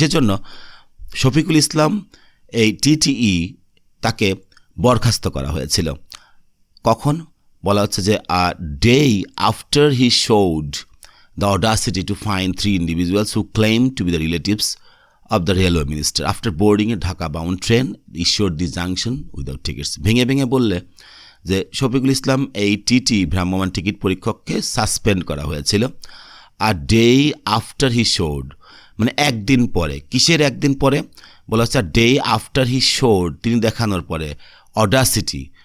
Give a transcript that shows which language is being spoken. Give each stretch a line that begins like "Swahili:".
Bangla: সেজন্য শফিকুল ইসলাম এই TTE তাকে বরখাস্ত করা হয়েছিল। কখন? বলা হচ্ছে যে
English: A day after he showed the audacity to find 3 individuals who claim to be the relatives of the railway minister after boarding a Dhaka bound train issued the junction without tickets.
Bangla: ভেঙে ভেঙে বললে যে শফিকুল ইসলাম এই TT ভ্রাম্যমাণ ticket পরীক্ষককে suspend করা হয়েছিল
English: a day after he showed,
Bangla: মানে একদিন পরে। কিসের একদিন পরে? বলা হচ্ছে
English: day after he showed,
Bangla: তিনি দেখানোর পরে অডাসিটি।